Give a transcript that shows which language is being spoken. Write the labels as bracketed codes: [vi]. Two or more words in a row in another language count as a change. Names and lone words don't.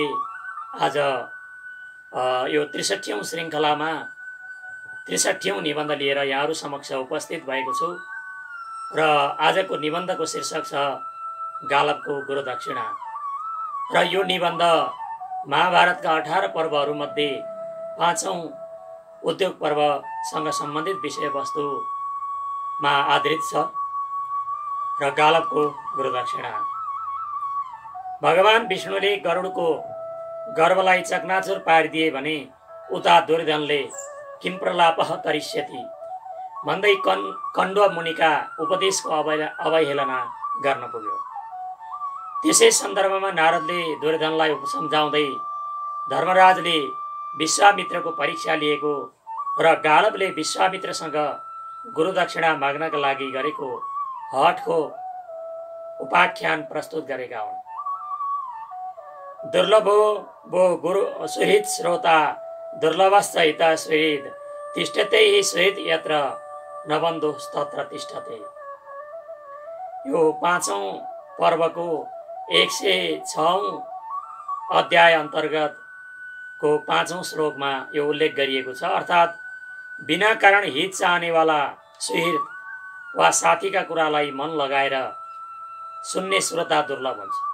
[ne] आज यो 63औं श्रृङ्खलामा 63औं निबन्ध लिएर यहाँहरू समक्ष उपस्थित भएको छु र आजको निबन्धको शीर्षक छ गालबको गुरुदक्षिणा र यो निबन्ध महाभारतका 18 पर्वहरूमध्ये 5औं उद्योग पर्वसँग सम्बन्धित विषयवस्तुमा आधारित छ र गालबको गुरुदक्षिणा। भगवान विष्णुले गरुडको गर्भलाई चकनाचुर पारिदिए भने उता दुर्योधनले [sa] किम प्रलापः करिष्यति [ne] भन्दै कण्व मुनिका उपदेशको अवहेलना गर्न पुग्यो। त्यसै सन्दर्भमा नारदले दुर्योधनलाई सम्झाउँदै धर्मराजले विश्वामित्रको परीक्षा लिएको र गालबले विश्वामित्रसँग गुरुदक्षिणा माग्नका लागि गरेको हठको उपाख्यान प्रस्तुत गरेका हुन्। [sa] दुर्लभो वो गुरु सुहृद श्रोता दुर्लभश्च हिता सुहृद तिष्ठते हि सुहृद यत्र नबन्धु तत्र तिष्ठते। [ne] यो 5औं पर्वको 106औं अध्याय अन्तर्गतको 5औं श्लोकमा यो उल्लेख गरिएको छ। अर्थात् बिना कारण हित चाहनेवाला सुहृद वा साथीका कुरालाई मन लगाएर सुन्ने श्रोता दुर्लभ हुन्छ।